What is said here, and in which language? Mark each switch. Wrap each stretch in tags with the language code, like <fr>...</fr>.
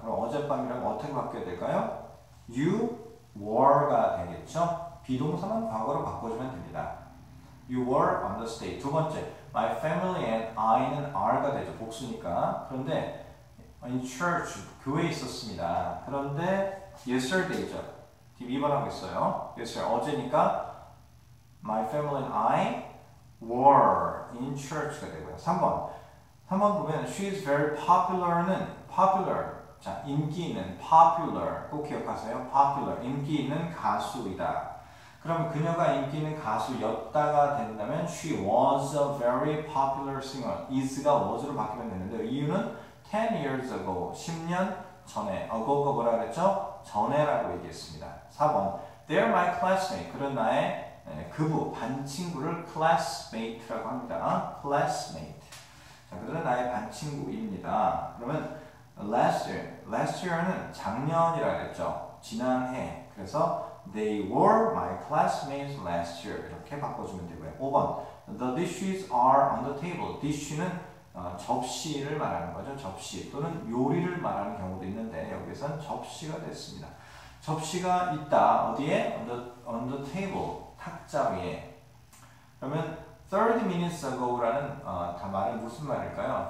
<ko>그럼 어젯밤이라면 어떻게 바뀌어야 될까요?</ko> <en>You were</en> <ko>가 되겠죠. 비동사만 과거로 바꿔주면 됩니다.</ko> <en>You were on the stage.</en> <ko>두 번째,</ko> <en>my family and I</en> <ko>는 are가 되죠. 복수니까. 그런데 in church, 교회에 있었습니다. 그런데 yesterday죠. 지금 2번 하고 있어요.</ko> <en>yesterday,</en> <ko>어제니까</ko> <en>my family and I were in church가 되고요.</en> <ko>3번 보면</ko> <en>she is very popular는 popular.</en> <ko>자, 인기 있는 popular. 꼭 기억하세요. popular. 인기 있는 가수이다. 그럼 그녀가 인기 있는 가수였다가 된다면</ko> <en>she was a very popular singer.</en> <ko>is가 was로 바뀌면 되는데 이유는</ko> <en>10 years ago,</en> <ko>10년 전에. ago가 뭐라 그랬죠? 전에라고 얘기했습니다.</ko> <en>4번 they're my classmate.</en> <ko>그런 나의 그부, 반 친구를 classmate라고 합니다.</ko> <en>classmate.</en> <ko>자, 그들은 나의 반 친구입니다. 그러면 last year는 작년이라고 했죠. 지난해. 그래서</ko> <en>they were my classmates last year.</en> <ko>이렇게 바꿔주면 되고요.</ko> <en>5번 the dishes are on the table.</en> <ko>dish는 접시를 말하는 거죠. 접시 또는 요리를 말하는 경우도 있는데 여기서는 접시가 됐습니다. 접시가 있다. 어디에?</ko> <en>on the table.</en> <ko>탁자 위에. 그러면</ko> <en>30 minutes ago</en> <ko>라는 말은 무슨 말일까요?</ko>